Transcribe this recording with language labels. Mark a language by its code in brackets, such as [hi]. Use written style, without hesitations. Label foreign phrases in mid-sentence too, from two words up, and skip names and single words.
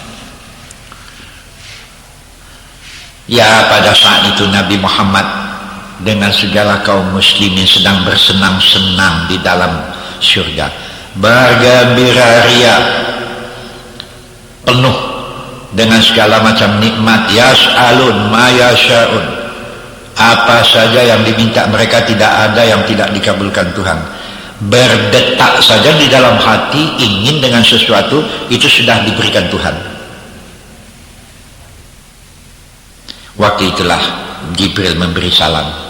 [id] Ya pada saat itu Nabi Muhammad dengan segala kaum muslimin sedang bersenang-senang di dalam surga, bergembira ria, penuh dengan segala macam nikmat. [ar] يسألون ما يشاؤون, [id] apa saja yang diminta mereka, tidak ada yang tidak dikabulkan Tuhan. Berdetak saja di dalam hati ingin dengan sesuatu, itu sudah diberikan Tuhan. Waktu itulah Jibril memberi salam.